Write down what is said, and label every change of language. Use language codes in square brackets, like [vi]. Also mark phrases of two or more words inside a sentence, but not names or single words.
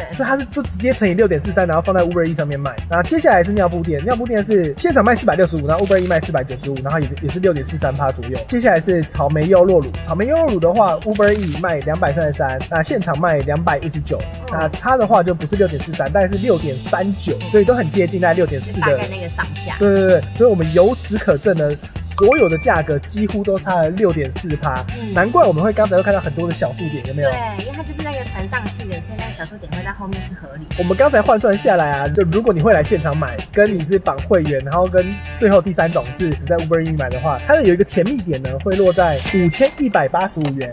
[zh] 所以它是就直接乘以6.43，然後放在 Uber Eats 上面賣。那接下來是尿布店，尿布店是現場賣465，然後 Uber Eats 賣495，然後也是6.43%左右。接下來是草莓優酪乳，草莓優酪乳的話 Uber Eats 賣233，那現場賣219，那差的話就不是6.43，大概是6.39，所以都很接近，大概6.4的大概那個上下。對對对，所以我們由此可證呢，所有的價格幾乎都差了6.4%，難怪我們會剛才會看到很多的小數點，有沒有？對，因為它就是那個乘上去的，所以那個小數點會在後面是合理。我們剛才換算下來啊，就如果你會來現場買，跟你是綁會員，然後跟最後第三種是只在 Uber Eats 買的話，它的有一個甜蜜點呢，會落在5185元。